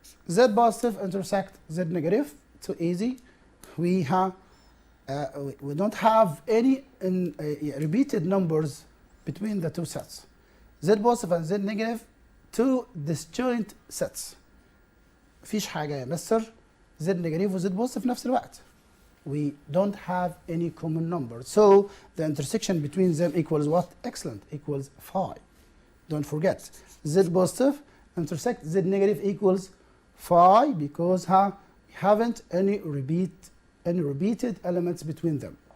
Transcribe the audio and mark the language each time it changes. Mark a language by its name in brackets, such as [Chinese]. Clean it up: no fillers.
[English] Z positive intersect Z negative. Too easy. We don't have any repeated numbers between the 2 sets. Z positive and Z negative, 2 disjoint sets. [Arabic] مفيش حاجة يا مستر Z negative و Z positive في نفس الوقت. [English] We don't have any common number. So the intersection between them equals what? Excellent. Equals 5. Don't forget. Z positive intersect Z negative equals 5 because we haven't any repeated elements between them.